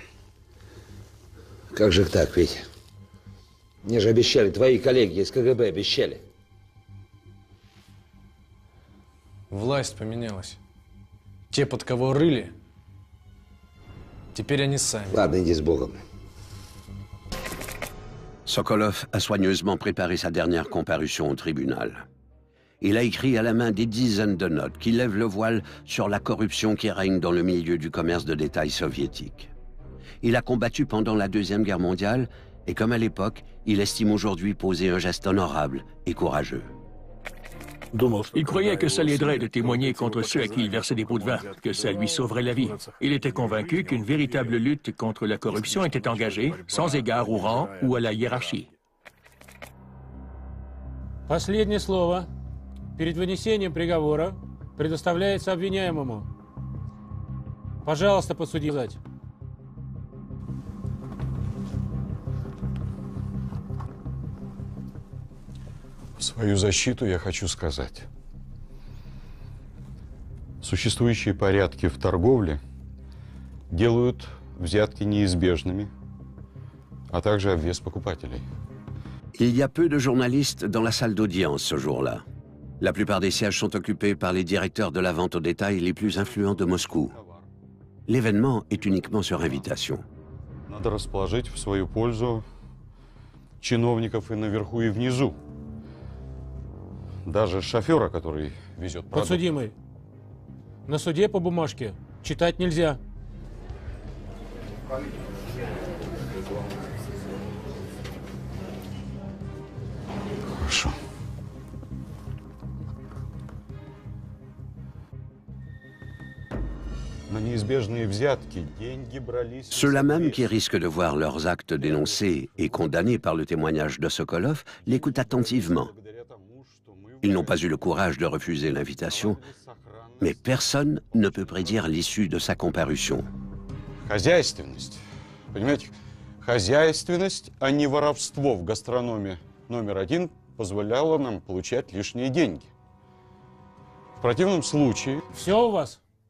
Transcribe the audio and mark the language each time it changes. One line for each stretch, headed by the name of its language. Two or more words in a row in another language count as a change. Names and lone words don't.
Russian: Как же так, Витя? Мне же обещали, твои коллеги из КГБ обещали. Власть поменялась. Те, под кого рыли, теперь они сами. Ладно, иди с Богом.
French: Sokolov a soigneusement préparé sa dernière comparution au tribunal. Il a écrit à la main des dizaines de notes qui lèvent le voile sur la corruption qui règne dans le milieu du commerce de détail soviétique. Il a combattu pendant la Deuxième Guerre mondiale et comme à l'époque, il estime aujourd'hui poser un geste honorable et courageux. Il croyait que ça l'aiderait de témoigner contre ceux à qui il versait des pots de vin, que ça lui sauverait la vie. Il était convaincu qu'une véritable lutte contre la corruption était engagée, sans égard au rang ou à la hiérarchie.
Russian: Последнее слово перед вынесением приговора предоставляется обвиняемому. Пожалуйста, подсудимый. В свою защиту я хочу сказать. Существующие порядки в торговле делают взятки неизбежными, а также обвес покупателей.
French: Il y a peu de journalistes dans la salle d'audience ce jour-là. La plupart des sièges sont occupés par les directeurs de la vente au détail les plus influents de Moscou. L'événement est uniquement sur invitation.
Russian: Надо расположить в свою пользу чиновников и наверху, и внизу. Даже шофера, который везет продукты. Подсудимый, на суде по бумажке читать нельзя. Хорошо. На неизбежные взятки деньги брались...
French: Ceux-là même qui risquent de voir leurs actes dénoncés et condamnés par le témoignage de Sokolov l'écoutent attentivement. Ils n'ont pas eu le courage de refuser l'invitation, mais personne ne peut prédire l'issue de sa comparution.
Russian: Хозяйственность. Понимаете, хозяйственность, а не воровство в гастрономе номер один позволяло нам получать лишние деньги. В противном случае... Все у вас?